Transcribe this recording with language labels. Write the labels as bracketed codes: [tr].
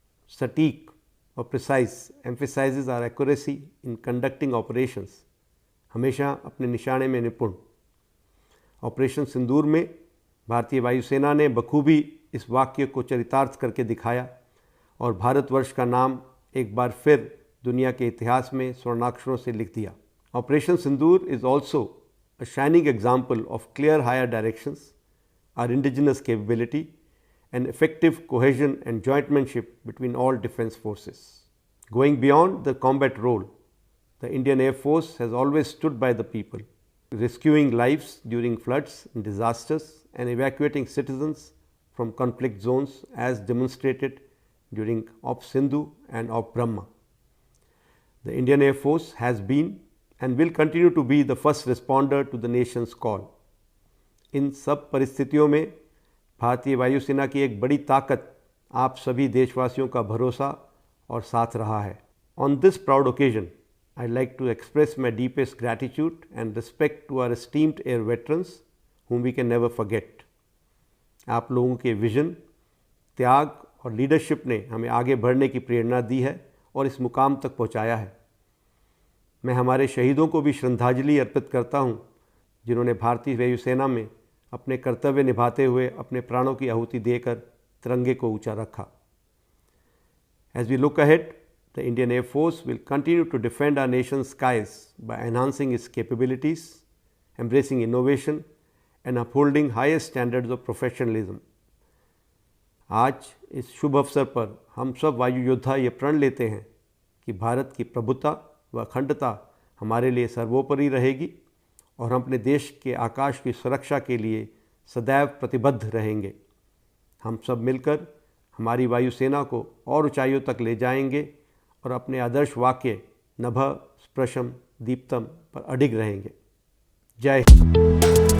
[hi] सटीक और [en] precise emphasises our accuracy in conducting operations, [hi] हमेशा अपने निशाने में निपुण. ऑपरेशन सिंदूर में भारतीय वायुसेना ने बखूबी इस वाक्य को चरितार्थ करके दिखाया, और भारतवर्ष का नाम एक बार फिर दुनिया के इतिहास में स्वर्णाक्षरों से लिख दिया. [en] Operation Sindoor is also a shining example of clear higher directions, our indigenous capability and effective cohesion and jointmanship between all defense forces. Going beyond the combat role, the Indian Air Force has always stood by the people, rescuing lives during floods and disasters and evacuating citizens from conflict zones, as demonstrated during Op Sindhu and Op Brahma. The Indian Air Force has been and will continue to be the first responder to the nation's call. [hi] इन सब परिस्थितियों में भारतीय वायुसेना की एक बड़ी ताकत आप सभी देशवासियों का भरोसा और साथ रहा है. [en] On this proud occasion, I'd like to express my deepest gratitude and respect to our esteemed air veterans whom we can never forget. [hi] आप लोगों के विजन, त्याग और लीडरशिप ने हमें आगे बढ़ने की प्रेरणा दी है और इस मुकाम तक पहुंचाया है। मैं हमारे शहीदों को भी श्रद्धांजलि अर्पित करता हूं, जिन्होंने भारतीय वायुसेना में अपने कर्तव्य निभाते हुए अपने प्राणों की आहुति देकर तिरंगे को ऊंचा रखा। [en] As we look ahead, the Indian Air Force will continue to defend our nation's skies by enhancing its capabilities, embracing innovation, and upholding highest standards of professionalism. [hi] आज इस शुभ अवसर पर हम सब वायु योद्धा ये प्रण लेते हैं कि भारत की प्रभुता व अखंडता हमारे लिए सर्वोपरि रहेगी और हम अपने देश के आकाश की सुरक्षा के लिए सदैव प्रतिबद्ध रहेंगे। हम सब मिलकर हमारी वायुसेना को और ऊंचाइयों तक ले जाएंगे और अपने आदर्श वाक्य नभः स्पृशं दीप्तम पर अडिग रहेंगे। जय हिंद।